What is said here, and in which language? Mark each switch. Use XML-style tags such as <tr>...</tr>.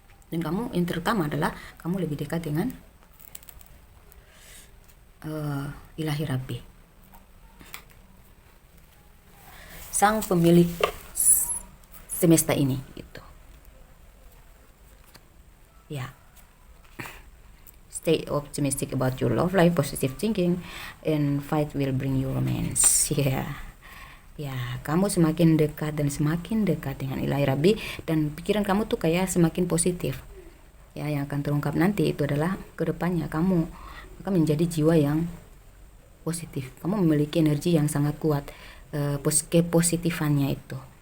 <id>Dan kamu yang terutama adalah kamu lebih dekat dengan ilahi Rabbi, sang pemilik semesta ini gitu.</id> <en>Ya, stay optimistic about your love life, positive thinking, and fight will bring you romance.</en> <id>Ya, kamu semakin dekat dan semakin dekat dengan ilahi Rabbi, dan pikiran kamu tuh kayak semakin positif. Ya, yang akan terungkap nanti itu adalah kedepannya kamu akan menjadi jiwa yang positif. Kamu memiliki energi yang sangat kuat, kepositifannya itu.</id>